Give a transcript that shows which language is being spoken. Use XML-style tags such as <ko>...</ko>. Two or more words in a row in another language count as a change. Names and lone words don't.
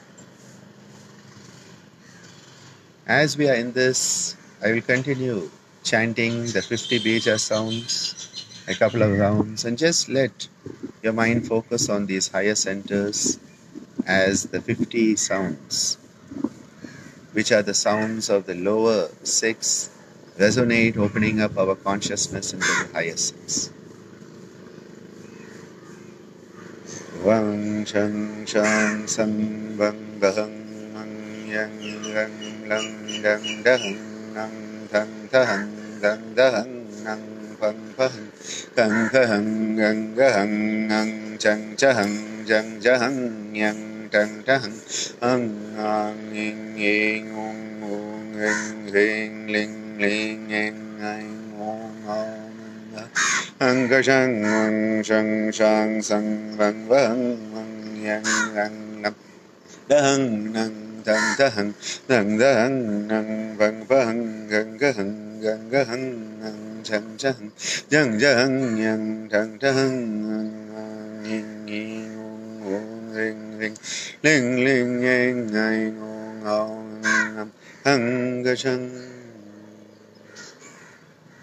<en>As we are in this, I will continue chanting the 50 bija sounds, a couple of rounds, and just let your mind focus on these higher centers as the 50 sounds, which are the sounds of the lower 6, resonate, opening up our consciousness into the higher 6.</en> <sa>Vang chang chang sang vang dahang mang yang rang lang dang dahang nang thang thang dang dahang nang phang phang thang thang gang gahang nang chang chang jang jahang yang chang chang ang ang ing ing ong ong ing ring ling ling ing ang ong ong ang ga chang ong chang chang sang vang vang mang yang ang lam dang nang dang dang dang dang nang vang vang gang gang gang gang nang chang chang jang jang yang chang chang ang ing ing ong ong ring ring ling ling ing ang ong ong ang ga chang.</sa>